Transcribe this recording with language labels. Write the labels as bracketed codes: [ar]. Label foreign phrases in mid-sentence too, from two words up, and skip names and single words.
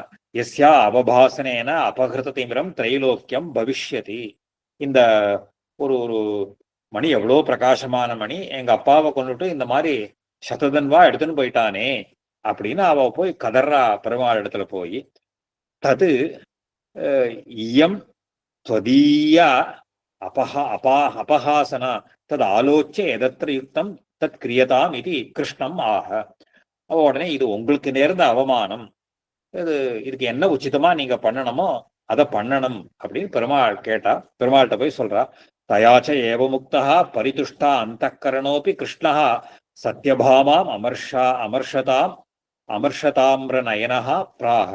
[sa] यस्य अवभासनेन अपकृत तिमिरम् त्रैलोक्यम् भविष्यति. [ta] இந்த ஒரு ஒரு மணி எவ்வளோ பிரகாசமான மணி, எங்க அப்பாவை கொண்டுட்டு இந்த மாதிரி சததன்வா எடுத்துன்னு போயிட்டானே அப்படின்னு அவ போய் கதர்றா பெருமாள் இடத்துல போய். [sa] तद् इयम् त्वदीया अपहासना तद आलोच्य यदत्र युक्तम् तत् क्रियताम् इति कृष्णम् आह. [ta] உடனே இது உங்களுக்கு நேர்ந்த அவமானம், இதுக்கு என்ன உச்சிதமா நீங்க பண்ணணுமோ அதை பண்ணணும் அப்படின்னு பெருமாள் கேட்டா. பெருமாள்கிட்ட போய் சொல்றா, [sa] तयाच एव मुक्तः परितुष्टा अन्तःकरणोऽपि कृष्णः सत्यभामाम् अमर्षताम्र नयनः प्राह.